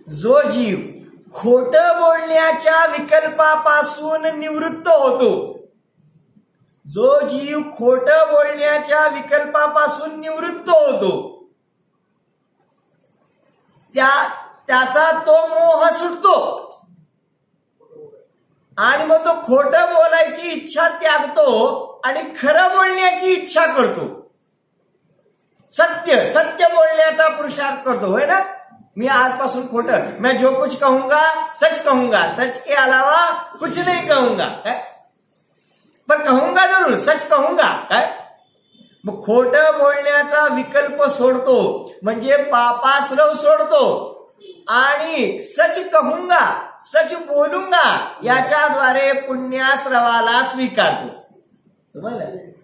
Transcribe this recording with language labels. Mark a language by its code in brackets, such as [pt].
[mr] जो जीव खोटं बोलण्याच्या विकल्पापासून निवृत्त होतो, जो जीव खोटं बोलण्याच्या विकल्पापासून निवृत्त होतो, त्याचा तो मोह सुटतो आणि मग तो खोटं बोलायची इच्छा त्यागतो आणि खरं बोलण्याची इच्छा करतो. सत्य बोलण्याचा पुरुषार्थ करतो, होय ना? मी आजपासून खोटं, [hi] मैं जो कुछ कहूंगा सच कहूंगा, सच के अलावा कुछ नहीं कहूंगा, [mr] काय? पण [hi] कहूंगा जरूर, सच कहूंगा, [mr] काय? मग खोटं बोलण्याचा विकल्प सोडतो, म्हणजे पापाश्रव सोडतो आणि [hi] सच कहूंगा, सच बोलूंगा [mr] याच्याद्वारे पुण्याश्रवाला स्वीकारतो. समजलं?